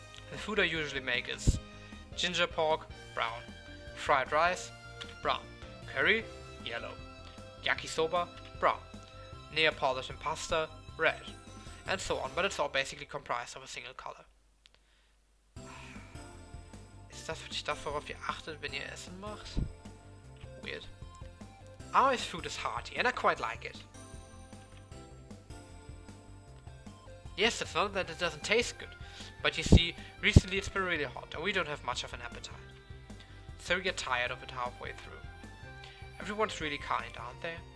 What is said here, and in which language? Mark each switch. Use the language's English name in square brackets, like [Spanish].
[English] The food I usually make is ginger pork, brown. Fried rice, brown. Curry, yellow. Yakisoba, brown. Neapolitan pasta, red. And so on, but it's all basically comprised of a single color. [German] Ist das wirklich das, worauf ihr achtet, wenn ihr Essen macht? [English] Weird. Aoi's food is hearty, and I quite like it. Yes, it's not that it doesn't taste good, but you see, recently it's been really hot, and we don't have much of an appetite. So we get tired of it halfway through. Everyone's really kind, aren't they?